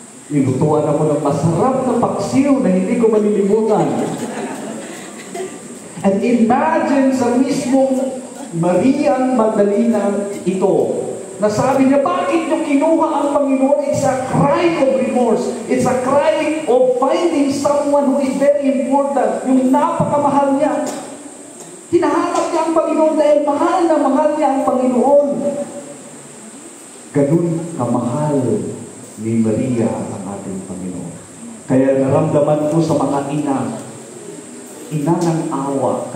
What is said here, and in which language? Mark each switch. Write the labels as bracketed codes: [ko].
[tl] Nilutuan ako ng masarap na paksiw na hindi ko malilimutan. [en] And imagine [tl] sa mismong Maria Magdalena ito, nasabi niya, bakit niyo kinuha ang Panginoon? [en] It's a cry of remorse. It's a cry of finding someone who is very important. [tl] Yung napakamahal niya. Hinahanap niya ang Panginoon dahil mahal na mahal niya ang Panginoon. Ganun kamahal ni Maria ang ating Panginoon. Kaya naramdaman ko sa mga ina ng awa.